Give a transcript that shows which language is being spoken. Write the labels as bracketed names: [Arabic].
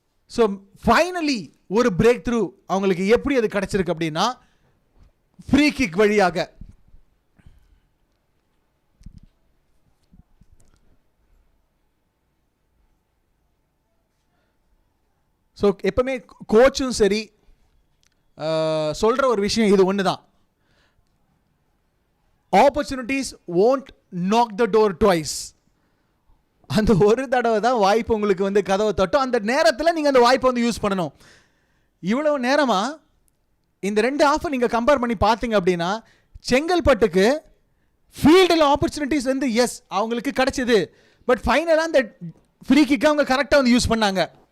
[Tamil] So finally ஒரு break through அவங்களுக்கு எப்படி அது கிடைச்சிருக்கு அப்படின்னா ஃப்ரீ கிக் வழியாக. ஸோ எப்பவுமே கோச்சும் சரி சொல்கிற ஒரு விஷயம் இது ஒன்று தான். [English] Opportunities won't knock the door twice. [Tamil] அந்த ஒரு தடவை தான் வாய்ப்பு உங்களுக்கு வந்து கதவை தட்டும். அந்த நேரத்தில் நீங்கள் அந்த வாய்ப்பை வந்து யூஸ் பண்ணணும். இவ்வளவு நேரமாக இந்த ரெண்டு ஆஃபை நீங்கள் கம்பேர் பண்ணி பார்த்தீங்க அப்படின்னா செங்கல்பட்டுக்கு ஃபீல்டில் ஆப்பர்ச்சுனிட்டிஸ் வந்து எஸ் அவங்களுக்கு கிடைச்சிது. பட் ஃபைனலாக அந்த ஃப்ரீ கிக்கை அவங்க கரெக்டாக வந்து யூஸ் பண்ணாங்க.